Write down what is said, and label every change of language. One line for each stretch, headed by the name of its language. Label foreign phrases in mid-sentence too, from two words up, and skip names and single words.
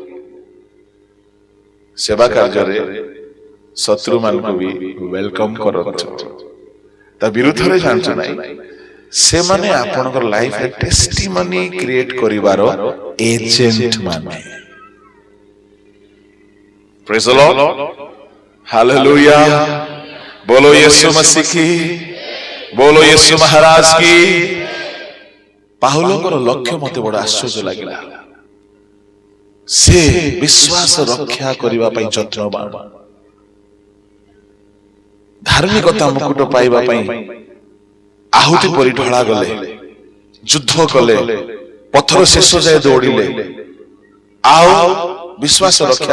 Odia: ସେବା କାର୍ଯ୍ୟରେ ଶତ୍ରୁ ମାନଙ୍କୁ ବି ୱେଲକମ କରନ୍ତୁ। ତା ବିରୁଦ୍ଧରେ ଜାଣିଛୁ ନାହିଁ, ସେମାନେ ଆପଣଙ୍କର ଲାଇଫରେ
English: testimony create
Odia: କରିବାର ଏଜେଣ୍ଟ ମାନେ।
English: praise the Lord, hallelujah.
Hindi: बोलो यीशु मसीह की, बोलो यीशु महाराज की।
Odia: ପାଉଲଙ୍କର ଲକ୍ଷ୍ୟ ମତେ ବଡ ଆଶ୍ଚର୍ଯ୍ୟ ଲାଗିଲା। ସେ ବିଶ୍ୱାସ ରକ୍ଷା କରିବା ପାଇଁ ଯତ୍ନବାନ, ଧାର୍ମିକତା ମୁକୁଟ ପାଇବା ପାଇଁ ଆହୁତି ପରି ଢଳା ଗଲେ, ଯୁଦ୍ଧ କଲେ, ପଥର ଶେଷ ଯାଏ ଦୌଡ଼ିଲେ, ଆଉ ବିଶ୍ୱାସ ରକ୍ଷା କଲେ।